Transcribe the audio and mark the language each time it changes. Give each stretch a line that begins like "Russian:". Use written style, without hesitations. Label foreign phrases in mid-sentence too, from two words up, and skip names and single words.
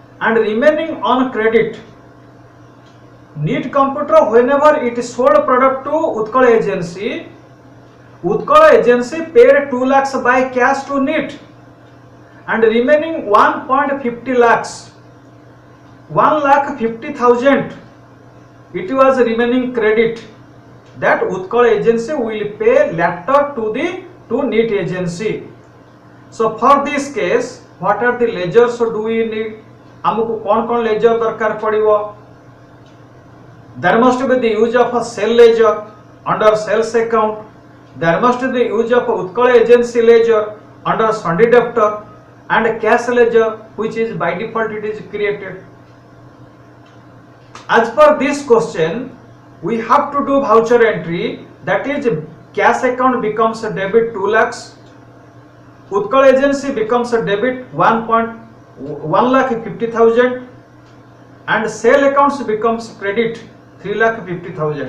English: and remaining on credit. Neitcomputer, whenever it sold product to Utkal agency paid 2 lakhs by cash to Neit and remaining 1.50 lakhs, 1,50,000, it was remaining credit that Utkal agency will pay later to Neit agency. So for this case, what are the ledgers do we need?
Odia: ଆମକୁ କଣ ledger ଦରକାର ପଡ଼ିବ?
English: There must be the use of a sale ledger under sales account. There must be the use of Utkal agency ledger under Sunday debtor and cash ledger, which is by default it is created. As per this question, we have to do voucher entry, that is cash account becomes a debit 2 lakhs, Utkal agency becomes a debit 1,50,000 and sale accounts becomes credit 3,50,000.